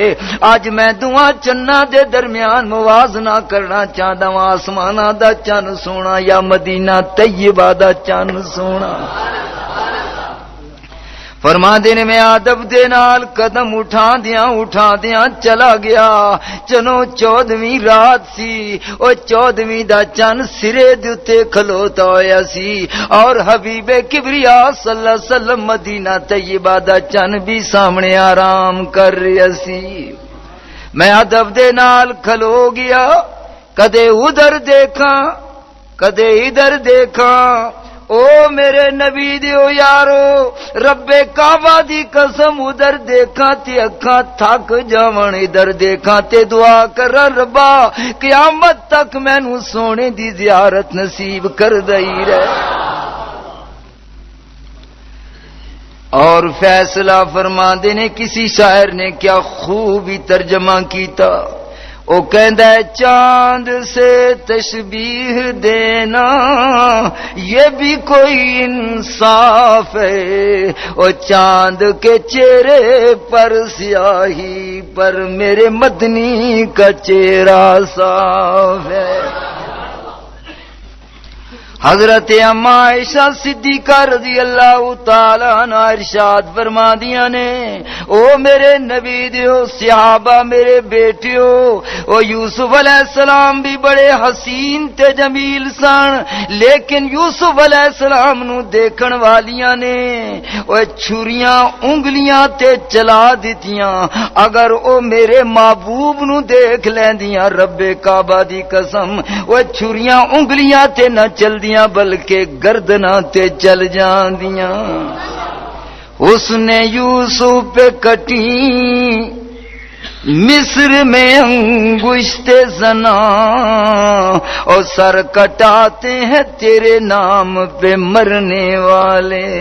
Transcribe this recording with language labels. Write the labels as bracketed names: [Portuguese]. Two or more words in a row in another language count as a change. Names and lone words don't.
[Urdu] آج میں دعا چنہ دے درمیان موازنہ کرنا چاہتا ہوں، [Punjabi] آسمانہ دا چن سونا یا مدینہ طیبہ دا چن سونا. فرماندے نے میں ادب دے نال قدم اٹھا دیاں چلا گیا. چلو 14ویں رات سی، او 14ویں دا چن سرے دے تے کھلوتا ہویا سی، اور حبیب کبریا [Arabic] صلی اللہ علیہ وسلم [Punjabi] مدینہ طیبہ دا چن بھی سامنے آرام کر رہا سی. میں ادب دے نال کھلو گیا، کدے ادھر دیکھاں کدے ادھر دیکھاں. او میرے نبی دیو یارو، رب کعبہ دی قسم ادھر دیکھاں تے اکھاں تھک جاون، ادھر دیکھاں تے دعا کر ربا قیامت تک مینوں سونے دی زیارت نصیب کر دئی رہے. اور فیصلہ فرماندے نے کسی شاعر نے کیا خوب ہی ترجمہ کیتا. او کہندا ہے [Urdu] چاند سے تشبیہ دینا یہ بھی کوئی انصاف ہے. او چاند کے چہرے پر سیاہی پر میرے مدنی کا چہرہ صاف ہے. [Punjabi] حضرت اما عائشہ صدیقہ [Arabic] رضی اللہ تعالی عنہا [Punjabi] ارشاد فرمادیاں نے، او میرے نبی دیو صحابہ میرے بیٹیو، او یوسف [Arabic] علیہ السلام [Punjabi] بھی بڑے حسین تے جمیل سن، لیکن یوسف [Arabic] علیہ السلام [Punjabi] نو دیکھن والیاں نے او چھریاں انگلیاں تے چلا دتیاں. اگر او میرے محبوب نو دیکھ لیندیاں رب کعبہ دی قسم او چھریاں انگلیاں تے نہ چل بلکہ گردناں تے چل جاندیاں. [Urdu] اس نے یوسف پہ کٹی مصر میں انگشت زنا، اور سر کٹاتے ہیں تیرے نام پہ مرنے والے.